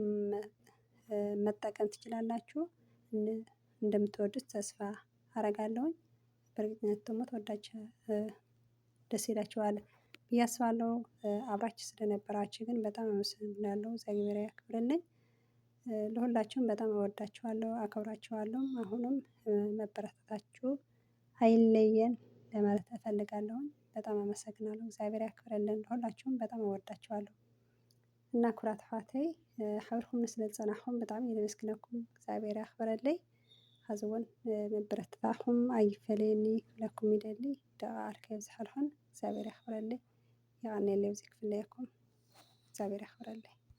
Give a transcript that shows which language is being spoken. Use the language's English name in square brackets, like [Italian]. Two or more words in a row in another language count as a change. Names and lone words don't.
[Amharic] መጠቀም ትችላላችሁ እንደምትወዱት ተስፋ አደርጋለሁኝ በእርግጠኝነት ደግሞ ደስ ይላችኋል ብዬ አስባለሁ አብራችሁ ስለነበራችሁ ግን በጣም አመሰግናለሁ እግዚአብሔር ያክብርልኝ ለሁላችሁም በጣም እወዳችኋለሁ አከብራችኋለሁ አሁንም መበረታታችሁ አይለየን ለማለት እፈልጋለሁኝ በጣም አመሰግናለሁ። እግዚአብሔር ያክብረልን። ሁላችሁም በጣም እወዳችኋለሁ። [Tigrinya] እና ኩራት ኣሕዋተይ ሓቢርኩም ስለ ዝፀናሕኩም ብጣዕሚ እየ ዘመስግነኩም። እግዚአብሔር ያክብረለይ። ሕዚ እውን ምብርትታዕኩም ኣይፈለየኒ ክብለኩም ይደሊ። ደቂ ቃል ከይብዝሓልኩን እግዚአብሔር ያክብረለይ። ይቀኒየለይ ብዘይ ክፍለየኩም እግዚአብሔር ያክብረለይ።